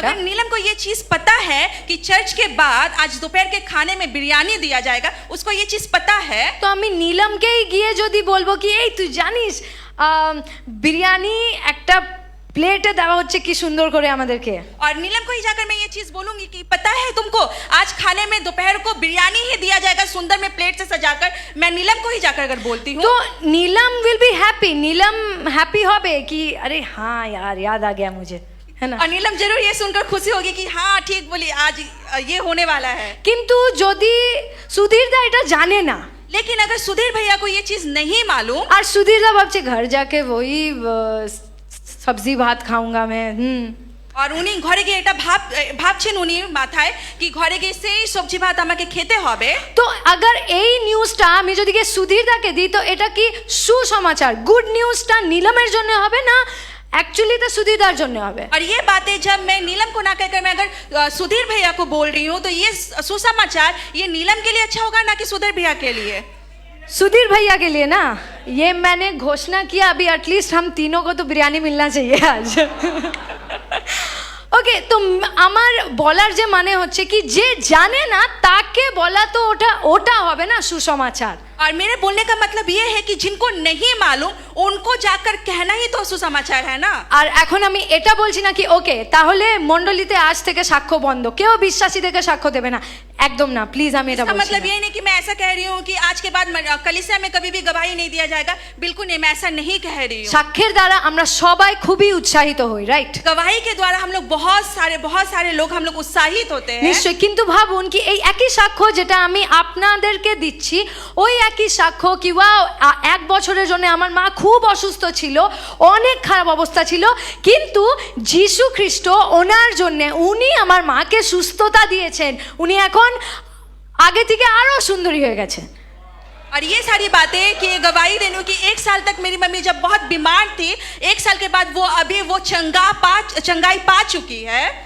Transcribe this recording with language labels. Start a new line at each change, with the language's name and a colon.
Hindi: अगर नीलम को ये चीज पता है कि चर्च के बाद आज दोपहर के खाने में बिरयानी दिया जाएगा, उसको ये चीज पता है,
Bangla: তো আমি নীলমকেই গিয়ে যদি বলবো কি এই তুই জানিস বিরিয়ানি একটা প্লেটে দেওয়া হচ্ছে কি সুন্দর করে আমাদেরকে,
Hindi: और नीलम को ही जाकर मैं ये चीज बोलूंगी कि पता है तुमको आज खाने में दोपहर को बिरयानी ही दिया जाएगा सुंदर में प्लेट से सजाकर, मैं नीलम को ही जाकर अगर बोलती हूँ तो नीलम
English: will be happy,
Hindi: Neelam happy
Bangla: হবে কি
Hindi: अरे हाँ यार याद आ गया मुझे, है ना। और नीलम जरूर ये सुनकर खुशी होगी कि हाँ ठीक बोली आज ये होने वाला है।
Bangla: কিন্তু যদি সুধীরদা এটা জানে না,
Hindi: लेकिन अगर सुधीर भैया को ये चीज नहीं मालूम
Bangla: আর সুধীরদা ভাবছে
Hindi: घर जाके वही सब्जी भात खाऊंगा मैं,
Bangla: और উনি ঘরে গিয়ে এটা ভাবছেন উনি মাথায় কি ঘরে গিয়ে সেই সবজি ভাত আমাকে খেতে হবে। তো अगर এই নিউজটা আমি যদি গিয়ে সুধীরদাকে দিই তো এটা কি সুসমাচার, গুড নিউজটা নীলমের জন্য হবে না
Hindi: एक्चुअली तो सुधीरदार
Bangla: জন্য হবে।
Hindi: और ये बातें जब मैं नीलम को ना कहकर मैं अगर सुधीर भैया को बोल रही हूँ तो ये सुसमाचार ये नीलम के लिए अच्छा होगा ना कि सुधीर भैया के लिए। सुधीर भैया के लिए ना ये मैंने घोषणा किया अभी एटलीस्ट हम तीनों को तो बिरयानी मिलना चाहिए आज।
Bangla: ওকে, তো আমার বলার যে মানে হচ্ছে কি যে জানে না তাকে বলা তো ওটা হবে না সুসমাচার।
Hindi: और मेरे बोलने का मतलब ये है कि जिनको नहीं मालूम उनको जाकर कहना ही तो सुसमाचार है ना।
Bangla: আর এখন আমি এটা বলছি না কি ওকে তাহলে মণ্ডলীতে আজ থেকে সাক্ষ্য বন্ধ, কেউ বিশ্বাসীদেরকে সাক্ষ্য দেবে না, একদম না প্লিজ আমি এটা
Hindi: इसका
Bangla: বলছি
Hindi: मतलब
Bangla: না।
Hindi: ये नहीं कि मैं ऐसा कह रही हूँ कि आज के बाद कलीसिया में कभी भी गवाही नहीं दिया जाएगा, बिल्कुल नहीं, मैं ऐसा नहीं कह रही हूँ।
Bangla: সাক্ষ্যের দ্বারা আমরা সবাই খুবই উৎসাহিত হই, রাইট?
Hindi: गवाही के द्वारा हम लोग बहुत सारे लोग हम लोग उत्साहित होते हैं।
Bangla: নিশ্চয়, কিন্তু ভাবুন কি এই একই সাক্ষ্য যেটা আমি আপনাদেরকে দিচ্ছি ওই একই সাক্ষ্য কি ওয়াও এক বছরের জন্য আমার মা খুব অসুস্থ ছিল, অনেক খারাপ অবস্থা ছিল, কিন্তু যিশু খ্রিস্ট ওনার জন্য উনি আমার মাকে সুস্থতা দিয়েছেন, উনি এখন আগে থেকে আরো সুন্দরী হয়ে গেছে।
Hindi: और ये सारी बातें कि गवाही देने की 1 साल तक मेरी मम्मी जब बहुत बीमार थी, 1 साल के बाद वो अभी वो चंगाई पा चुकी है।